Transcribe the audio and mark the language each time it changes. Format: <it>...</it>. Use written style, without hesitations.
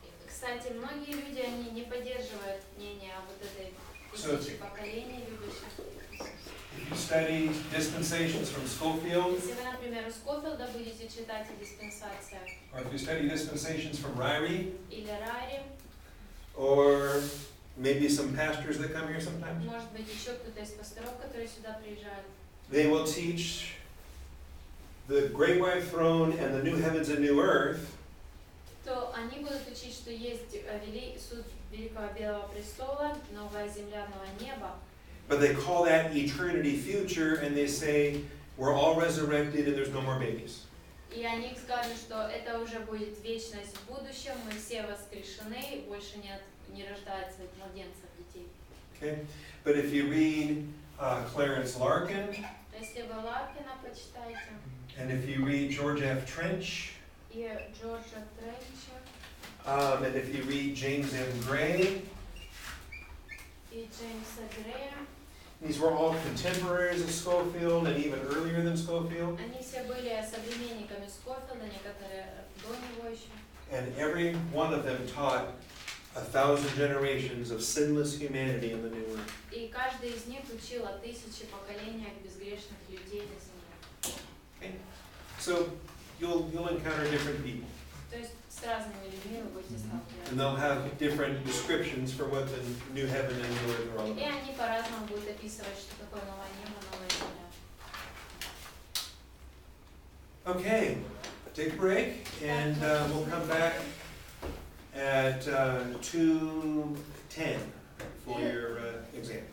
<ru>Кстати, многие люди, они не поддерживают мнение о вот этой 1000 поколений любящих.</ru> <en>If you study dispensations from Schofield,</en> <ru>Если вы, например, у Скофилда будете читать о диспенсациях,</ru> <en>or if you study dispensations from Ryrie,</en> <ru>или Рари,</ru> <en>or maybe some pastors that come here sometimes,</en> <ru>может быть, еще кто-то из пасторов, которые сюда приезжают,</ru> <en>they will teach the great white throne and the new heavens and new earth,</en> <ru>то они будут учить, что есть суд Великого Белого Престола, новая земля, новое небо.</ru> <en>but they call that eternity future, and they say we're all resurrected and there's no more babies.</en> <ru>И они скажут, что это уже будет вечность в будущем, мы все воскрешены, больше не рождается младенцев, детей.</ru> <en>Okay? But if you read Clarence Larkin,</en> <ru>Если вы Ларкина почитаете,</ru> <en>and if you read George F. Trench,</en> <ru>и Джорджа Тренча,</ru> <en>and if you read James M. Gray,</en> <ru>и Джеймса Грея,</ru> <en>these were all contemporaries of Schofield and even earlier than Schofield,</en> <ru>они все были современниками Скофилда, некоторые до него еще.</ru> <en>and every one of them taught 1000 generations of sinless humanity in the new earth.</en> <ru>И каждый из них учил о 1000 поколениях безгрешных людей на земле.</ru> <en>Okay? So you'll encounter different people,</en> <ru>То есть с разными людьми вы будете</ru> <en>and</en> <ru>сталкиваться.</ru> <en>they'll have different descriptions for what the new heaven and new earth are all</en> <ru>И</ru> <en>about.</en> <ru>они по-разному будут описывать, что такое новое небо, новая земля.</ru> <en>Okay, take a break, and we'll come back at 2:10 for your exam.</en>